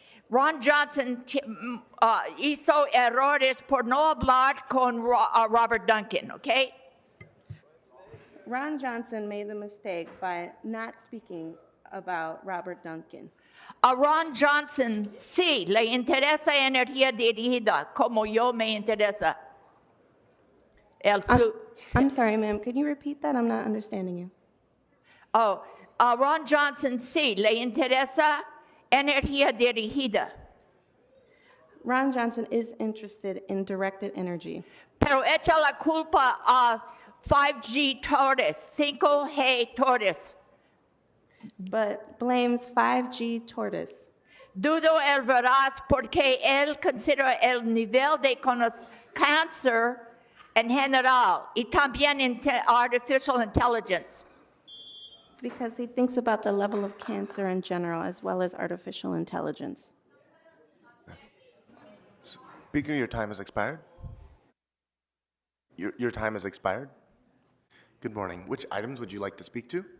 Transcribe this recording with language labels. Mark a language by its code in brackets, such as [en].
[es] Ron Johnson hizo errores por no hablar con Robert Duncan, okay? [en] Ron Johnson made the mistake by not speaking about Robert Duncan. [es] A Ron Johnson sí le interesa energía dirigida, como yo me interesa. [en] I'm sorry, ma'am. Could you repeat that? I'm not understanding you. [es] Ron Johnson sí le interesa energía dirigida. [en] Ron Johnson is interested in directed energy. [es] Pero echa la culpa a 5G Torres, 5G Torres. [en] But blames 5G Tortoise. [es] Dudo el veraz porque él considera el nivel de cáncer en general y también [en] artificial intelligence. Because he thinks about the level of cancer in general as well as artificial intelligence. Speaker, your time has expired. Your time has expired. Good morning. Which items would you like to speak to?